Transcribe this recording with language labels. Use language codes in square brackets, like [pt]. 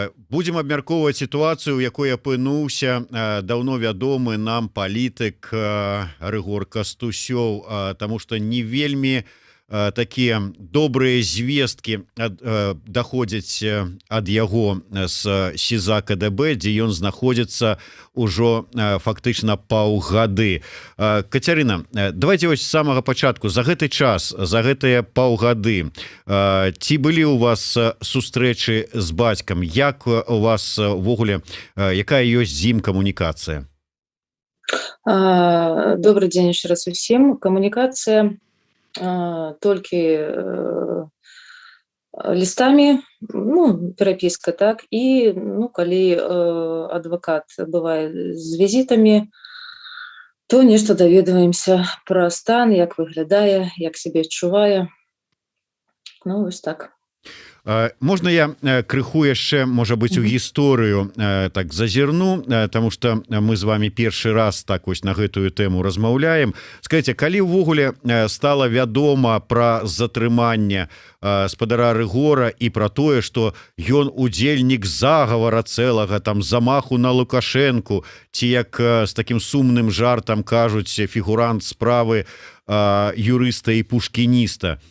[be] Будзем абмяркоўваць сітуацыю, у якой апынуўся даўно вядомы нам палітык Рыгор Кастусёў, таму што не вельмі такія добрыя звесткі даходзяць ад яго з СІЗА КДБ, дзе ён знаходзіцца ўжо фактычна паўгады. Кацярына, давайте вось з самага пачатку, за гэты час, за гэтыя паўгады, ці былі у вас сустрэчы з бацькам? Як у вас увогуле, якая ёсць з ім камунікацыя? [ru] Добрый день еще раз всем. Коммуникация только листами, ну, переписка, так, и, ну, коли адвокат бывает с визитами, то [be] нешта даведваемся про стан, як выглядае, як себе адчувае. Ну, вось так. Можна я крыху яшчэ, можа быць, у гісторыю так зазірну, таму што мы з вами першы раз так вось на гэтую тэму размаўляем. Скажыце, калі ўвогуле стала вядома пра затрыманне спадара Рыгора і пра тое, што ён удзельнік загавара цэлага, там замаху на Лукашэнку, ці як з такім сумным жартам кажуць, фігурант справы юрыста і пушкініста.